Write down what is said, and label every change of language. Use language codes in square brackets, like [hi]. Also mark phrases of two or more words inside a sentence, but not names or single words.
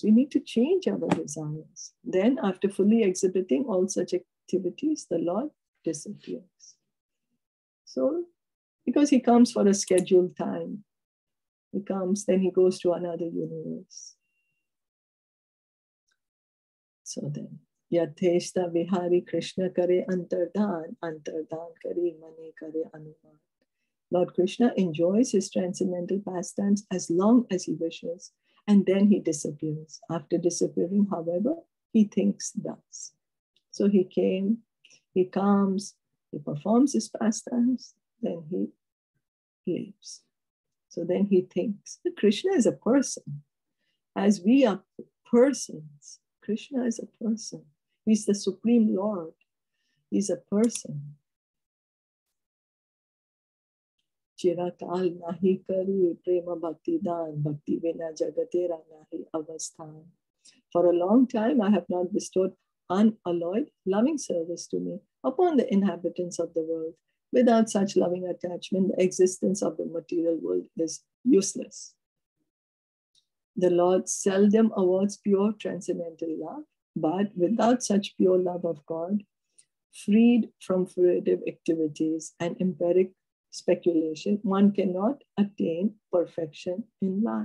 [en] We need to change our desires. Then after fully exhibiting all such activities, the Lord disappears. So, because he comes for a scheduled time. He comes, then he goes to another universe. So then, [bn] যথেষ্ট বিহারী কৃষ্ণ করে অন্তর্ধান, অন্তর্ধান করে মনে করে অনুমান. [en] Lord Krishna enjoys his transcendental pastimes as long as he wishes, and then he disappears. After disappearing, however, he thinks thus. So he came, he comes, he performs his pastimes, then he leaves. So then he thinks. Krishna is a person. As we are persons, Krishna is a person. He's the Supreme Lord. He's a person. [bn] চিরকাল নাহি করি প্রেম ভক্তি দান, ভক্তি বিনা জগতের নাহি অবস্থান. [en] For a long time, I have not bestowed unalloyed loving service to me upon the inhabitants of the world. Without such loving attachment, the existence of the material world is useless. The Lord seldom awards pure transcendental love, but without such pure love of God, freed from fruitive activities and empiric speculation, one cannot attain perfection in life.